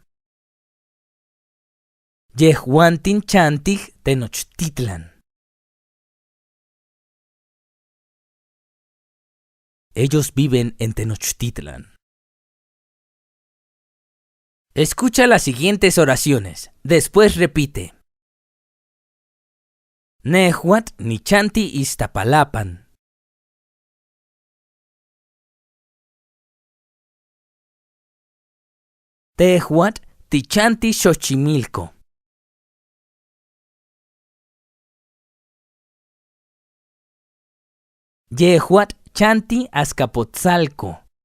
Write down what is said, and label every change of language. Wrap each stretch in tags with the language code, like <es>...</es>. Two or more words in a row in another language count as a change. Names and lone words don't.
<nci>Yehuantin chantij Tenochtitlan.</nci> <es>Ellos viven en Tenochtitlan. Escucha las siguientes oraciones. Después repite.</es> <nci>Nehuat nichanti Iztapalapan. Tehuat tichanti Xochimilco. Yehuat chanti Azcapotzalco.</nci>